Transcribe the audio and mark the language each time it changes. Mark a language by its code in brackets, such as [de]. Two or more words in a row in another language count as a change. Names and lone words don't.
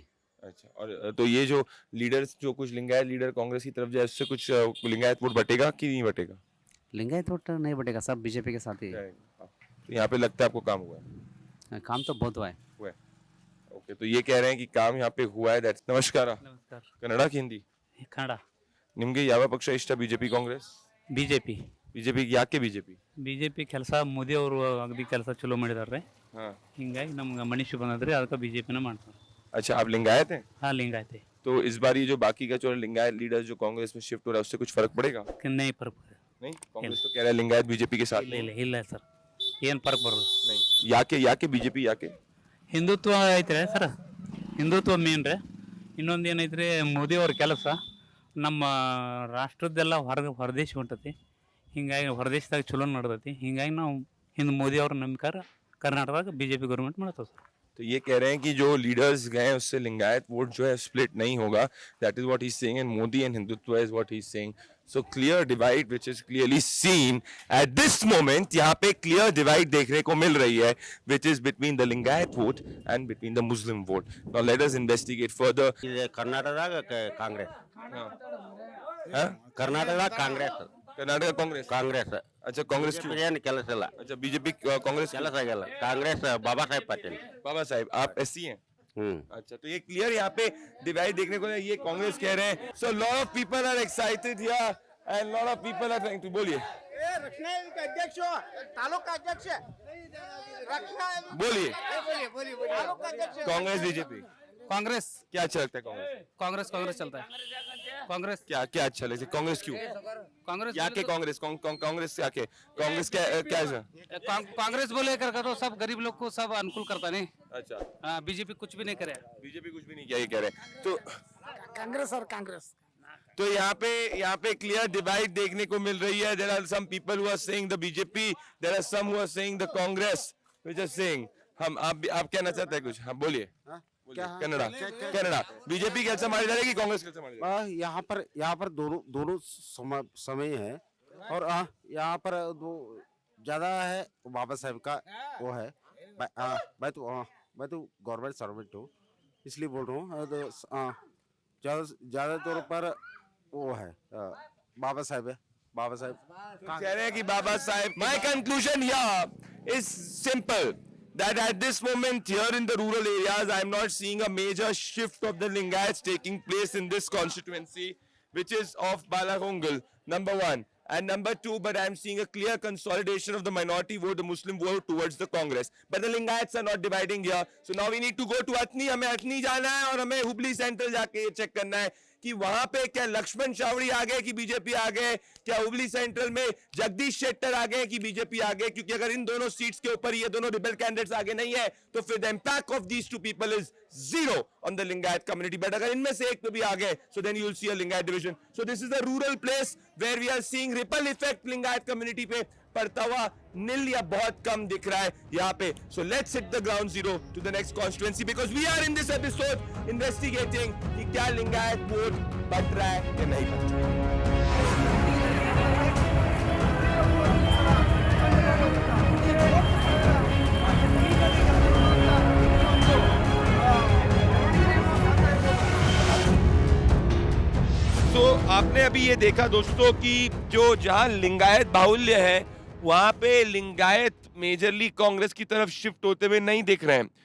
[hi] अच्छा, और तो ये जो लीडर्स, जो कुछ लिंगायत लीडर कांग्रेस की तरफ जाए, उससे कुछ लिंगायत वोट बटेगा कि नहीं बटेगा? लिंगायत वोट नहीं बटेगा, सब बीजेपी के साथ ही है। तो यहाँ पे लगता है आपको काम हुआ है? काम तो बहुत हुआ है। ओके, तो ये कह रहे हैं कि काम यहाँ पे हुआ है। नमस्कार। नमस्कार। कन्नड़ा की हिंदी? [kn] कನ್ನಡ। ನಿಮಗೆ ಯಾವ ಪಕ್ಷ ಇಷ್ಟ, ಬಿಜೆಪಿ ಕಾಂಗ್ರೆಸ್? ಬಿಜೆಪಿ ಯಾಕೆ ಬಿಜೆಪಿ? ಬಿಜೆಪಿ ಕೆಲಸ ಮೋದಿ ಅವರು ಅಗದಿ ಕೆಲಸ ಚಲೋ ಮಾಡಿದಾರೆ, [hi] हाँ। [kn] ಹಿಂಗಾಗಿ ನಮ್ಗೆ ಮನುಷ್ಯ ಬಂದದ್ರಿ, ಅದಕ್ಕೆ ಬಿಜೆಪಿನ ಮಾಡ್ತಾರೆ। [hi] अच्छा, आप लिंगायत हैं? हाँ लिंगायत है। तो इस बार ये जो बाकी का जो लिंगायत लीडर जो कांग्रेस में शिफ्ट हो रहा है, उससे कुछ फर्क पड़ेगा? कि नहीं फर्क पड़े। नहीं, कांग्रेस तो कह रहा है लिंगायत बीजेपी के साथ। [kn] ಇಲ್ಲ ಸರ್, ಏನು ಫರ್ಕ್ ಬರೋದು नहीं, ಯಾಕೆ बीजेपी ಯಾಕೆ? ಹಿಂದುತ್ವ ಐತ್ರಿ ಸರ್, ಹಿಂದುತ್ವ ಮೇನ್ ರೀ। ಇನ್ನೊಂದು ಏನೈತ್ರಿ, ಮೋದಿ ಅವ್ರ ಕೆಲಸ ನಮ್ಮ ರಾಷ್ಟ್ರದ್ದೆಲ್ಲ ಹೊರದೇಶ ಹೊಂಟತಿ. ಹಿಂಗಾಗಿ ಹೊರದೇಶದಾಗ ಚಲೋ ನಡ್ದೈತಿ. ಹಿಂಗಾಗಿ ನಾವು ಹಿಂದೆ ಮೋದಿ ಅವ್ರ ನಂಬಿಕಾರ ಕರ್ನಾಟಕದಾಗ BJP ಗೌರ್ಮೆಂಟ್ ಮಾಡ್ತಾವೆ ಸರ್. [hi] तो ये कह रहे हैं कि जो लीडर्स गए उससे लिंगायत वोट जो है स्प्लिट नहीं होगा. [en] That is what he is saying and Modi and Hindutva is what he is saying. So clear divide which is clearly seen at this moment. [hi] यहाँ पे [en] clear divide [hi] देखने को मिल रही है [en] which is between the Lingayat vote and between the Muslim vote. Now let us investigate further. [kn] ಇದು ಕರ್ನಾಟಕದಾಗ ಕಾಂಗ್ರೆಸ್ ಕರ್ನಾಟಕದಾಗ ಕಾಂಗ್ರೆಸ್ [hi] कर्नाटक कांग्रेस. [kn] ಕಾಂಗ್ರೆಸ್ [hi] अच्छा कांग्रेस क्यों? [kn] ಏನು ಕೆಲಸ ಇಲ್ಲ [hi] अच्छा बीजेपी कांग्रेस [kn] ಕೆಲಸ ಆಗಿಲ್ಲ ಕಾಂಗ್ರೆಸ್ ಬಾಬಾ ಸಾಹೇಬ್ ಪಾಟೀಲ್ [hi] बाबा साहब आप एससी हैं. ಹ್ಮ್ अच्छा तो ये क्लियर यहाँ पे डिवाइड देखने को ये कांग्रेस कह रहे हैं. [en] So lot of people are excited here and lot of people are trying to बोलिए [hi] अध्यक्ष तालुका अध्यक्ष बोलिए कांग्रेस बीजेपी कांग्रेस क्या अच्छा लगता है कांग्रेस? कांग्रेस कांग्रेस चलता है. कांग्रेस क्या क्या अच्छा लगता है कांग्रेस क्यों? कांग्रेस क्या के कांग्रेस कांग्रेस क्या के कांग्रेस क्या क्या है? कांग्रेस बोले करके तो सब गरीब लोग को सब अनुकूल करता नहीं. अच्छा BJP कुछ भी नहीं करे. बीजेपी कुछ भी नहीं किया ये कह रहे हैं. तो कांग्रेस और कांग्रेस तो यहाँ पे [en] clear divide [hi] देखने को मिल रही है. [en] There are some people who are saying the BJP, there are some who are saying the Congress which are saying. [hi] हम आप कहना चाहते हैं कुछ? हाँ बोलिए. कन्नड़ा कन्नड़ा बीजेपी कैसे मारी जा रही है कांग्रेस कैसे मारी जा रही है? यहाँ पर दोनों समय है और यहाँ पर दो ज्यादा है बाबा साहब का वो है. मैं तो गवर्नमेंट सर्वेंट हूँ इसलिए बोल रहा हूँ. ज्यादा तौर पर वो है बाबा साहब है. बाबा साहब कह रहे हैं कि बाबा साहब. [en] My conclusion here is simple that at this moment here in the rural areas I am not seeing a major shift of the Lingayats taking place in this constituency which is of Balakongal, number one, and number two, but I am seeing a clear consolidation of the minority vote, the Muslim vote towards the Congress, but the Lingayats are not dividing here. So now we need to go to Athni. [hi] हमें अथनी जाना है और हमें हुबली सेंट्रल जाके ये चेक करना है कि वहां पे क्या लक्ष्मण चावड़ी आ गए कि बीजेपी आ गए, क्या हुबली सेंट्रल में जगदीश शेट्टर आ गए कि बीजेपी आ गए. क्योंकि अगर इन दोनों सीट्स के ऊपर ये दोनों [en] rebel candidates [hi] आगे नहीं है तो फिर [en] The impact of these two people is zero on the Lingayat community. But [hi] अगर इनमें से एक पे भी आ गए [en] so then you will see a Lingayat division. So this is a rural place where we are seeing ripple effect Lingayat community [hi] पे पड़ता हुआ नील या बहुत कम दिख रहा है यहाँ पे. [en] So let's hit the ground zero to the next constituency because we are in this episode investigating [hi] कि क्या Lingayat वोट बढ़ रहा है या नहीं बढ़ रहा है. तो आपने अभी ये देखा दोस्तों कि जो जहां लिंगायत बाहुल्य है वहां पे लिंगायत मेजरली कांग्रेस की तरफ शिफ्ट होते हुए नहीं दिख रहे हैं.